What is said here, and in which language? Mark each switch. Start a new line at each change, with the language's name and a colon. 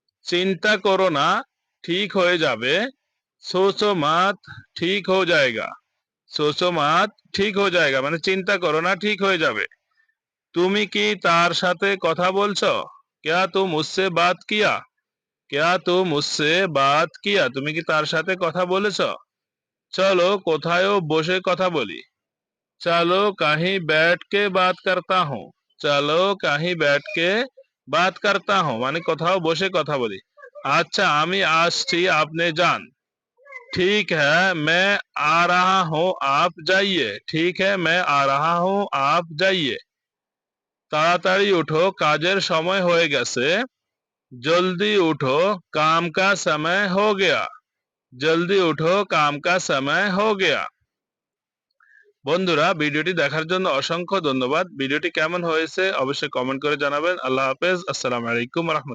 Bangla: চিন্তা করো না, ঠিক হয়ে যাবে।
Hindi: सोचो मत, ठीक हो जाएगा। सोचो मत, ঠিক हो जाएगा
Bangla: মানে চিন্তা করো না, ঠিক হয়ে যাবে। তুমি কি তার সাথে কথা বলছো?
Hindi: क्या तुम उससे बात किया? क्या तुम उससे बात किया
Bangla: তুমি কি তার সাথে কথা বলেছো? চলো কোথায়ও বসে কথা বলি।
Hindi: चलो कहीं बैठ के बात करता हूँ। चलो कहीं बैठ के बात करता हूँ
Bangla: মানে কোথাও বসে কথা বলি। আচ্ছা আমি আসছি আপনি যান।
Hindi: ठीक है मैं आ रहा हूँ आप जाइए। ठीक है मैं आ रहा हूँ आप जाइए।
Bangla: তাড়াতাড়ি উঠো কাজের সময় হয়ে গেছে।
Hindi: जल्दी उठो काम का समय हो गया। जल्दी उठो काम का समय हो गया।
Bangla: বন্ধুরা ভিডিওটি দেখার জন্য অসংখ্য ধন্যবাদ। ভিডিওটি কেমন হয়েছে অবশ্যই কমেন্ট করে জানাবেন। আল্লাহ হাফেজ। আসসালামু আলাইকুম ওয়া রাহমাতুল্লাহ।